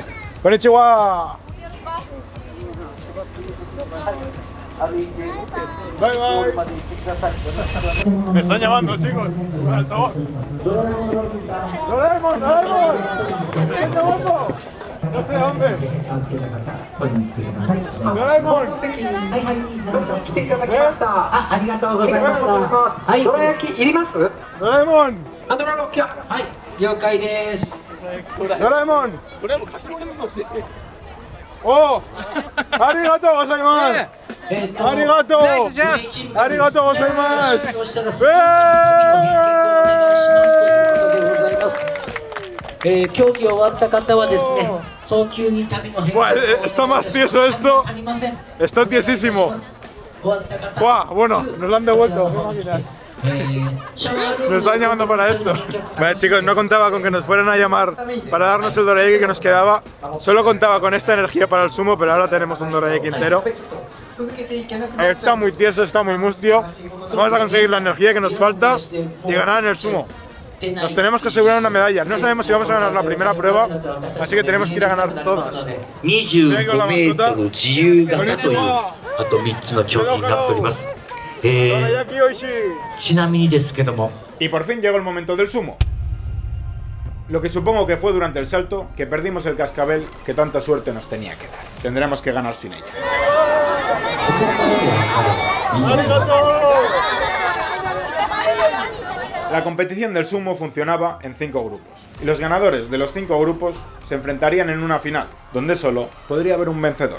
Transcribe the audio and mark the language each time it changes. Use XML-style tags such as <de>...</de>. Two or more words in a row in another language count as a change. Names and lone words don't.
<en>¡Konnichiwa! Bye bye.</en> <es>Me están llamando, chicos. ¡Doraemon! ¡Doraemon! ¡Me están llamando! No sé dónde. ¡Doraemon! ¡Doraemon! ¡Doraemon! ¡Oh!</es> <ja>¡ありがとうございます! ¡Arigato! ¡ありがとうございます!</ja> <es>Está más tieso esto. Está tiesísimo. Bueno, nos lo han devuelto. Nos están llamando para esto. Vale, chicos, no contaba con que nos fueran a llamar para darnos el dorayaki que nos quedaba. Solo contaba con esta energía para el sumo, pero ahora tenemos un dorayaki entero. Está muy tieso, está muy mustio. Vamos a conseguir la energía que nos falta y ganar en el sumo. Nos tenemos que asegurar una medalla. No sabemos si vamos a ganar la primera prueba, así que tenemos que ir a ganar todas.</es> <ja>25 メートル自由形というあと3つの競技になっております。ちなみにですけども。</ja> <es>Y por fin llegó el momento del sumo. Lo que supongo que fue durante el salto que perdimos el cascabel que tanta suerte nos tenía que dar. Tendremos que ganar sin ella. La competición del sumo funcionaba en 5 grupos, y los ganadores de los 5 grupos se enfrentarían en una final, donde solo podría haber un vencedor.</es>